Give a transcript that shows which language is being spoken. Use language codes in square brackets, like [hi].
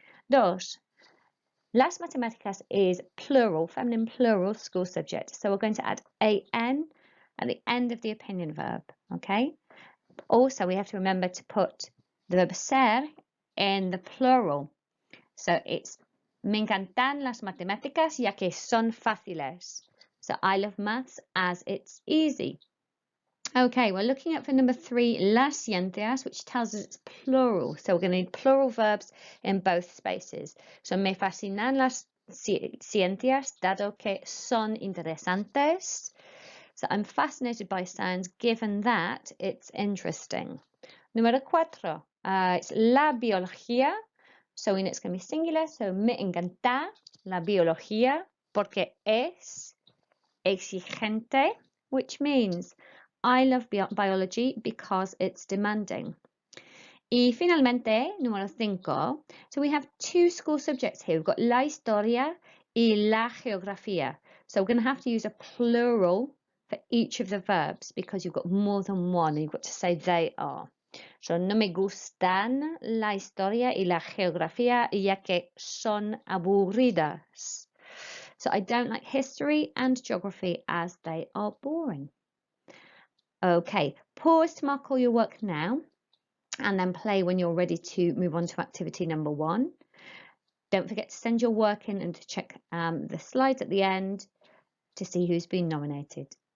[es] Dos, las matemáticas [en] is plural, feminine plural school subject. So we're going to add an at the end of the opinion verb, okay? Also, we have to remember to put the verb ser in the plural. So it's [es] me encantan las matemáticas ya que son fáciles. [en] So I love maths as it's easy. Okay, we're looking at for number 3, [es] las ciencias, [en] which tells us it's plural. So we're going to need plural verbs in both spaces. [es] So me fascinan las ciencias dado que son interesantes. [en] So I'm fascinated by science given that it's interesting. [es] Número 4, [en] it's [es] la biología. [en] So it's going to be singular. So [es] me encanta la biología porque es exigente, [en] which means I love biology because it's demanding. [es] Y finalmente, número 5, [en] so we have 2 school subjects here. We've got [es] la historia y la geografía. [en] So we're going to have to use a plural for each of the verbs because you've got more than one and you've got to say they are. [es] So no me gustan la historia y la geografía ya que son aburridas. [en] So I don't like history and geography as they are boring. Okay, pause to mark all your work now and then play when you're ready to move on to activity number 1. Don't forget to send your work in and to check the slides at the end to see who's been nominated.